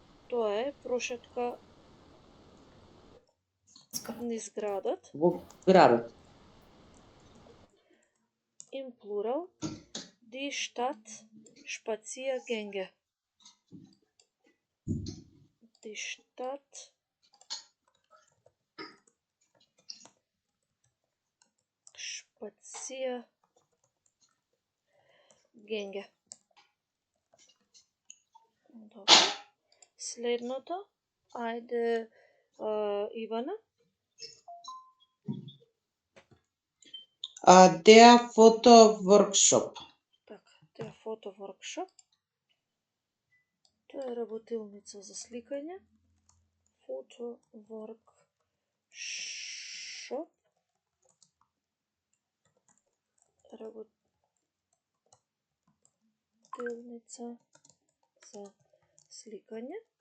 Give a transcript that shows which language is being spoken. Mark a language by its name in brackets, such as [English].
[Macedonian] Тоа е прошетка низ градот. Во градот. [German] Im Plural. Die Stadtspaziergänge. Die Stadtspaziergänge. [Macedonian] Добро. Следното, ајде Ивана. [German] Der Fotoworkshop. [Macedonian] Така, [German] der Fotoworkshop. [Macedonian] Тоа е работилница за сликање. [German] Fotoworkshop. [Macedonian] Работилница за сликање.